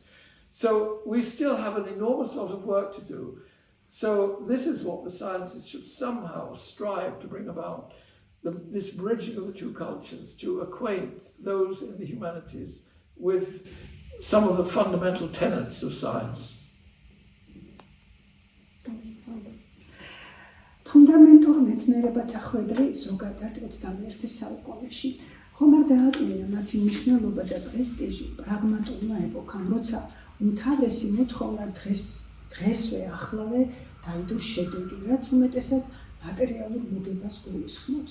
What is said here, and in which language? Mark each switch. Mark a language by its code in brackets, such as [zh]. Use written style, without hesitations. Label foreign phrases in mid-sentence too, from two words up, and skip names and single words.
[en] So we still have an enormous lot of work to do. So this is what the scientists should somehow strive to bring about, this bridging of the two cultures, to acquaint those in the humanities with some of the fundamental tenets of science. [ka] ფუნდამენტურ მეცნიერებათა ხვედრი ზოგადად 21 საუკუნეში ხომ არ დააკმაყოფილა მათი მნიშვნელობა და პრესტიჟი პრაგმატულმა ეპოქამ, როცა უმთავრესი მოთხოვნა დღესვე ახლავე დაიდოს შედეგი, რაც უმეტესად მატერიალურ მოგებას გულისხმობს.